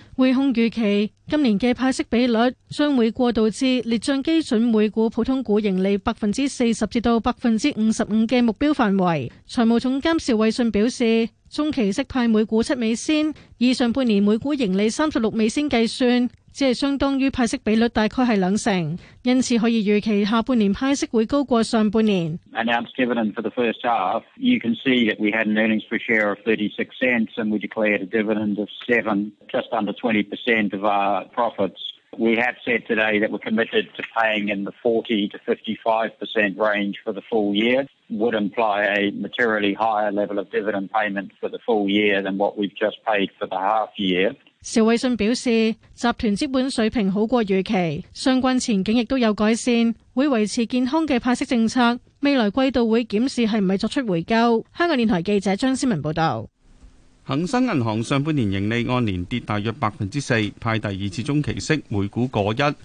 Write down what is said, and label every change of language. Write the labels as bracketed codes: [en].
[zh] 汇控预期今年的派息比率将会过渡至列账基准每股普通股盈利40%-55%的目标范围。财务总监邵伟信表示，中期息派每股7美仙，以上半年每股盈利36美仙计算，只是相当于派息比率大概是20%，因此可以预期下半年派息会高过上半年。 [en] Announced dividend for the first half, you can see that we had an earnings per share of 36 cents and we declared a dividend of 7, just under 20% of our profits. We have said today that we're committed to paying in the 40%-55% range for the full year, would imply a materially higher level of dividend payment for the full year than what we've just paid for the half year. [zh] 邵伟信表示，集团资本水平好过预期，相关前景亦都有改善，会维持健康的派息政策，未来季度会检视是不是作出回购。香港电台记者张思文报道。恒生银行上半年盈利按年跌大约4%，派第二次中期息每股过一。